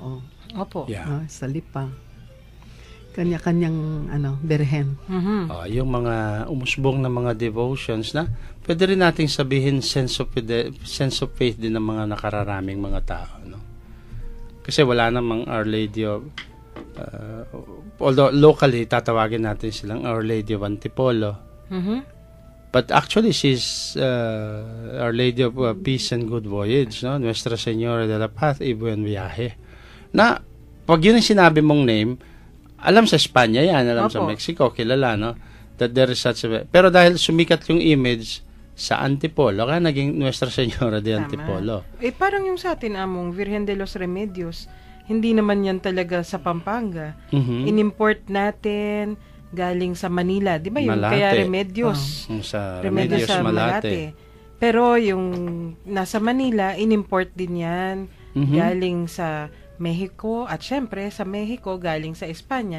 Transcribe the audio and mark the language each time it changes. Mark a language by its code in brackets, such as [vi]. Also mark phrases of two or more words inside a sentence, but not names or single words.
[tl] Opo. Yeah. Sa Lipa. Kanya-kanyang birhen. Yung mga umusbong na mga devotions na pwede rin nating sabihin [en] sense of faith [tl] din ng mga nakararaming mga tao, no? Kasi wala namang Our Lady of although locally tatawagin natin silang Our Lady of Antipolo. [en] But actually she's Our Lady of Peace and Good Voyage, [tl] no? [es] Nuestra Señora de la Paz y Buen Viaje. [tl] Na pag yun ang sinabi mong name, alam sa Espanya yan, alam sa Mexico, kilala, no? [en] That there is such a... [tl] Pero dahil sumikat yung image sa Antipolo, kaya naging Nuestra Señora de Antipolo. Parang yung sa atin, among Virgen de los Remedios, hindi naman yan talaga sa Pampanga. In-import natin galing sa Manila, di ba yung Malate. Kaya Remedios. Sa Remedios sa Malate. Pero yung nasa Manila, in-import din yan galing sa Mexico at syempre sa Mexico galing sa Espanya.